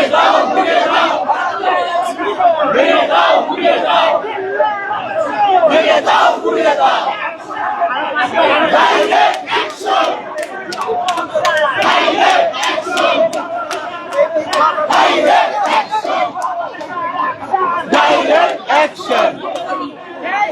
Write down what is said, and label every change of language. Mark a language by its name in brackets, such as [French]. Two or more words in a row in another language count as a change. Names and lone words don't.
[Bangla] দাও, ঘুরিয়ে দাও, ভেঙে দাও, ঘুরিয়ে দাও, ভেঙে দাও, ঘুরিয়ে দাও। [English] Direct action! Direct action! Direct action! Direct action!